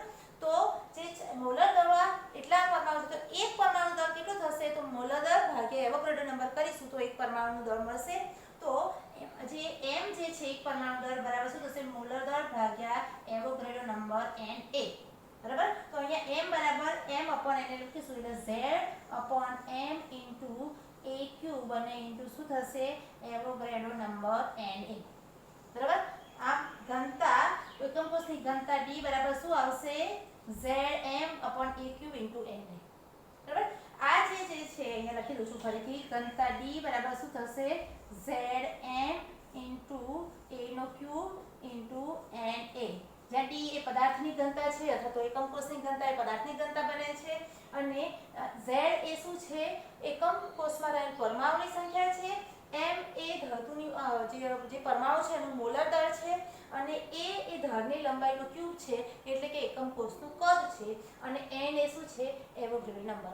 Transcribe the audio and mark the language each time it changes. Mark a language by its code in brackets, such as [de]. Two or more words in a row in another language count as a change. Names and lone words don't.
[gu] તો જે મોલર દળમાં એટલા પરમાણુ છે તો એક પરમાણુ દળ કેટલો થશે? તો મોલર દળ ભાગ્યા એવોગાડ્રો નંબર કરીશું તો એક પરમાણુનું દળ મળશે. તો જે m જે છે એક પરમાણુ દળ બરાબર શું થશે? મોલર દળ ભાગ્યા એવોગાડ્રો નંબર Na, બરાબર. તો અહીંયા m બરાબર [en] m upon n [gu] લખીશું એટલે [en] z upon m into a [gu] ક્યુબ અને ઇન્ટુ શું થશે? એવોગાડ્રો નંબર Na, બરાબર. આ ઘનતા એકમ કોષની ઘનતા d બરાબર શું આવશે? [en] Zm upon a [gu] ક્યુબ into Na, બરાબર. આ જે છે અહીંયા લખી દઉં છું ફરીથી. ઘનતા d બરાબર શું થશે? [en] Zm into a [gu] નો ક્યુબ into Na, જ્યાં d એ પદાર્થની ઘનતા છે અથવા તો એકમ કોષની ઘનતા એ પદાર્થની ઘનતા બને છે અને z એ શું છે? એકમ કોષમાં રહેલ પરમાણુની સંખ્યા છે. m એ ધાતુની જે પરમાણુ છે એનું મોલર દળ છે અને a એ ધારની લંબાઈનો ક્યુબ છે એટલે કે એકમ કોષનું કદ છે અને n એ શું છે એવોગેડ્રો નંબર.